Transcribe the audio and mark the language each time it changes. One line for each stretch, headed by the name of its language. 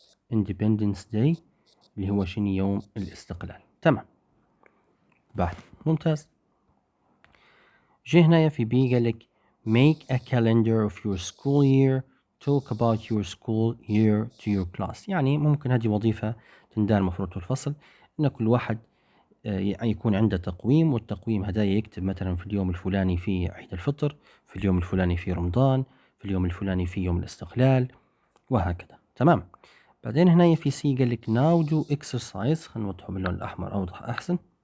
Arabic: Independence Day اللي هو شنو؟ يوم الاستقلال. تمام، بعد ممتاز. جي هنايا في بي قال لك
English: make a calendar of your school year, talk about your school year to your class.
Arabic: يعني ممكن هذه وظيفة تندار مفروض الفصل ان كل واحد يكون عنده تقويم، والتقويم هذا يكتب مثلا في اليوم الفلاني في عيد الفطر، في اليوم الفلاني في رمضان، في اليوم الفلاني في يوم الاستقلال، وهكذا. تمام. بعدين هنا في سي قال لك
English: now do exercise.
Arabic: خلينا نوضحه باللون الأحمر أوضح أحسن.